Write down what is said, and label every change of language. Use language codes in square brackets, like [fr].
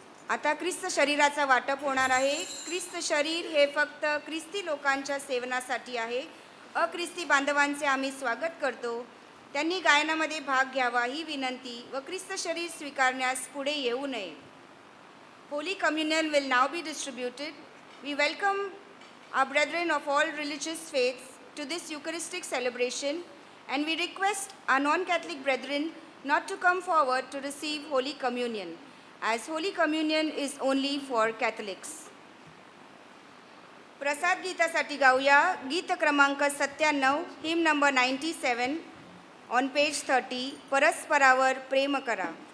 [mr] आता ख्रिस्त शरीराचा वाटप होणार आहे. ख्रिस्त शरीर हे फक्त ख्रिस्ती लोकांच्या सेवनासाठी आहे. अख्रिस्ती बांधवांचे आम्ही स्वागत करतो. त्यांनी गायनामध्ये भाग घ्यावा ही विनंती व ख्रिस्त शरीर स्वीकारण्यास पुढे येऊ नये. [en] Holy Communion will now be distributed. We welcome our brethren of all religious faiths to this Eucharistic celebration, and we request our non-Catholic brethren not to come forward to receive Holy Communion, as Holy Communion is only for Catholics. [mr] प्रसाद गीतासाठी गाऊया गीत क्रमांक 97, [en] hymn number 97 on page 30, [mr] परस्परावर प्रेम करा.